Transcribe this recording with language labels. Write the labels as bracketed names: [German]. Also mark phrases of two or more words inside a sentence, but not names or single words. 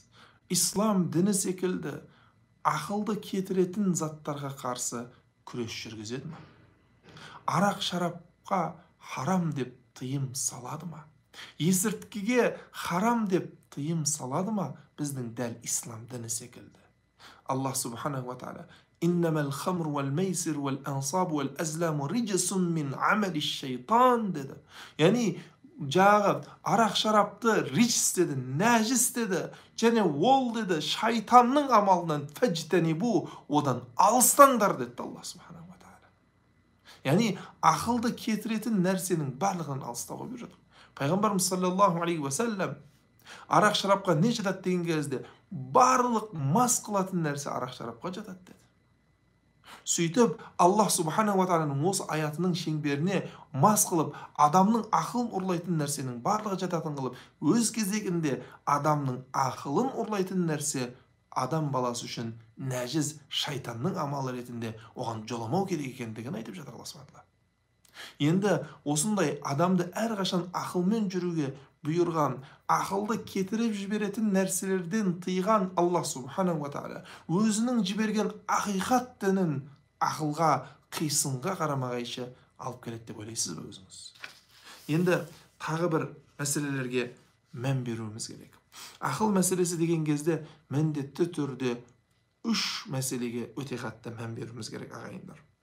[Kazakh] Ислам діні секілді ақылды кетіретін заттарға қарсы күрес жүргізеді ме? Арақ шарапқа харам деп тыйым салады ма? Есірткіге харам деп тыйым салады ма? Біздің дәл ислам діні секілді. [Arabic] الله سبحانه وتعالى إنما الخمر والميسر والأنصاب والأزلام رجس من عمل الشيطان" деді. [Kazakh] Яғни жағы арақ шарапты ричс деді, нәжіс деді, және ол деді шайтанның амалынан фәжтәнибу, одан алыстаңдар деді [Arabic] الله سبحانه وتعالى. [Kazakh] Яғни ақылды кетіретін нәрсенің барлығынан алыстауға бұйырады. Пайғамбарымыз [Arabic] صلى الله عليه وسلم [Kazakh] арақ шарапқа не жатады деген кезде, барлық мас қылатын нәрсе арақ шарапқа жатады деді. Сөйтіп, [Arabic] الله سبحانه و [Kazakh] тағаланың осы аятының шеңберіне мас қылып, адамның ақылын ұрлайтын нәрсенің барлығы жататын қылып, өз кезегінде адамның ақылын ұрлайтын нәрсе адам баласы үшін нәжіс, шайтанның амалы ретінде оған жоламау керек екендігін айтып жатыр [Arabic] الله سبحانه وتعالى. [Kazakh] Енді осындай адамды әрқашан ақылмен жүруге бұйырған, ақылды кетіріп жіберетін нәрселерден тыйған [Arabic] الله سبحانه وتعالى [Kazakh] өзінің жіберген ақиқат дінін ақылға, қисынға қарама-қайшы алып келеді деп ойлайсыз ба өзіңіз? Енді тағы бір мәселелерге мән беруіміз керек. Ақыл мәселесі деген кезде міндетті түрде 3 мәселеге өте қатты мән беруіміз керек, ағайындар.